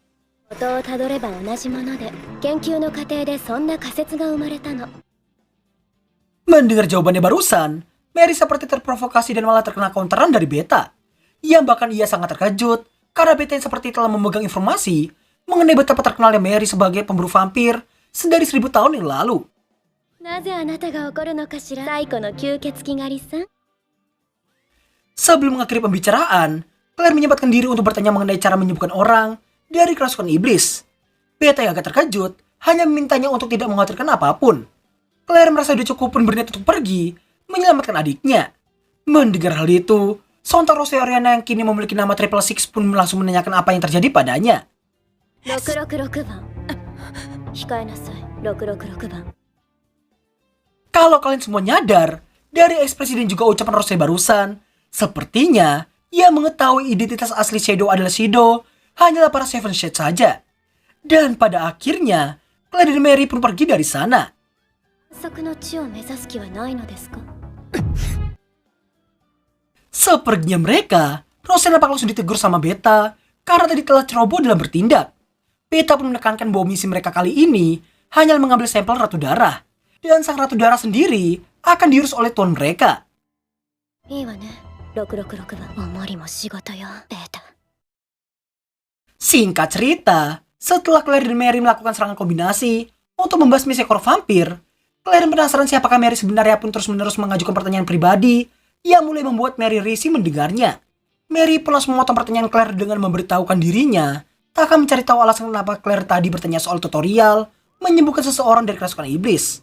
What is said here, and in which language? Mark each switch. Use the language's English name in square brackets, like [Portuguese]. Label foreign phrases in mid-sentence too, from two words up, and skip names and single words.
[Indonesian] Mendengar jawabannya barusan, Mary seperti terprovokasi dan malah terkena counteran dari Beta. Yang bahkan ia sangat terkejut karena Beta yang seperti telah memegang informasi mengenai betapa terkenalnya Mary sebagai pemburu vampir sedari 1000 tahun yang lalu. [Japanese] なぜあなたが怒るのかしら、最古の吸血鬼狩りさん。 [Indonesian] Sebelum mengakhiri pembicaraan, Claire menyempatkan diri untuk bertanya mengenai cara menyembuhkan orang dari kerasukan iblis. Beta yang agak terkejut hanya memintanya untuk tidak mengkhawatirkan apapun. Claire merasa sudah cukup pun berniat untuk pergi menyelamatkan adiknya. Mendengar hal itu, sontak Rose Oriana yang kini memiliki nama Triple Six pun langsung menanyakan apa yang terjadi padanya. [Japanese] 666 番。控えなさい。666番。 [Indonesian] Kalau kalian semua nyadar, dari ekspresi dan juga ucapan Rose barusan, sepertinya ia mengetahui identitas asli Shadow adalah Shido, hanyalah para Seven Shades saja. Dan pada akhirnya, Claire dan Mary pun pergi dari sana. [Japanese] 暗殺の地を目指す気はないのですか。 [Indonesian] Sepertinya mereka, Rose nampak langsung ditegur sama Beta karena tadi telah ceroboh dalam bertindak. Beta pun menekankan bahwa misi mereka kali ini hanya mengambil sampel Ratu Darah. Dan sang Ratu Darah sendiri akan diurus oleh tuan mereka. [Japanese] いいわね。666番。おまりも仕事よ、ベータ。 [Indonesian] Singkat cerita, setelah Claire dan Mary melakukan serangan kombinasi untuk membasmi seekor vampir, Claire penasaran siapakah Mary sebenarnya pun terus-menerus mengajukan pertanyaan pribadi yang mulai membuat Mary risih mendengarnya. Mary pun langsung memotong pertanyaan Claire dengan memberitahukan dirinya tak akan mencari tahu alasan kenapa Claire tadi bertanya soal tutorial menyembuhkan seseorang dari kerasukan iblis.